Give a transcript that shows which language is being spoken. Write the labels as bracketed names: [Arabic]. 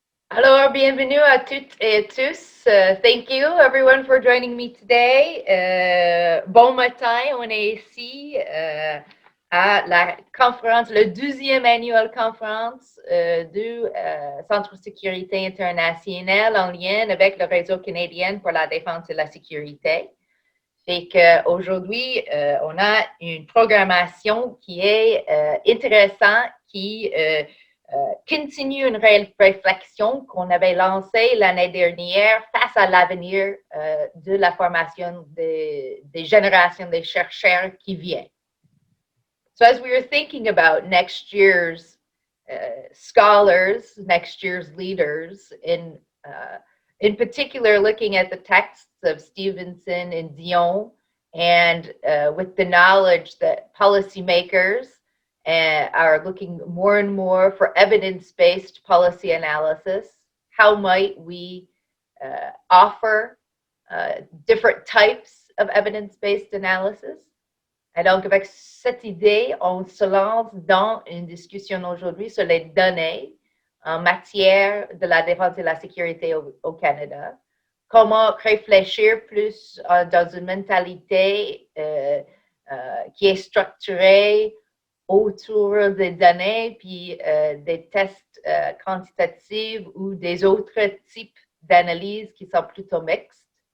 [French] Alors, bienvenue à toutes et à tous. [English] Thank you everyone for joining me today. [French] Bon matin, on est ici à la conférence, le 12e annual conférence du Centre de sécurité internationale en lien avec le réseau canadien pour la défense et la sécurité. Fait qu'aujourd'hui, on a une programmation qui est intéressante, qui continue une réflexion qu'on avait lancée l'année dernière face à l'avenir de la formation des générations de chercheurs qui viennent. [English] So as we were thinking about next year's scholars, next year's leaders, in particular looking at the texts of Stevenson and Dion, and with the knowledge that policymakers are looking more and more for evidence-based policy analysis. How might we offer different types of evidence-based analysis? [French] Et donc, avec cette idée, on se lance dans une discussion aujourd'hui sur les données en matière de la défense et la sécurité au Canada. Comment réfléchir plus dans une mentalité qui est structurée autour des données, puis des tests quantitatifs ou des autres types d'analyses qui sont plutôt mixtes.